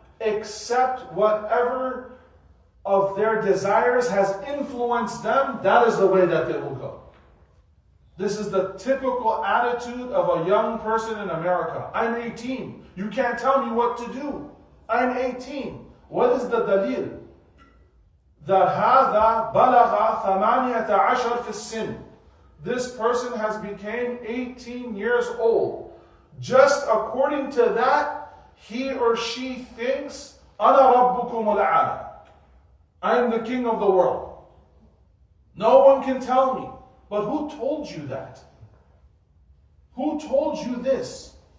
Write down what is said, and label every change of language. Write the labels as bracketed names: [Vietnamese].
[English] Except whatever of their desires has influenced them, that is the way that they will go. This is the typical attitude of a young person in America. I'm 18. You can't tell me what to do. I'm 18. What is the dalil? [Arabic] That هذا بلغ 18 في السن. [English] This person has become 18 years old. Just according to that, he or she thinks, [Arabic] أنا ربكم الأعلى. [English] I am the king of the world. No one can tell me. But who told you that? Who told you this?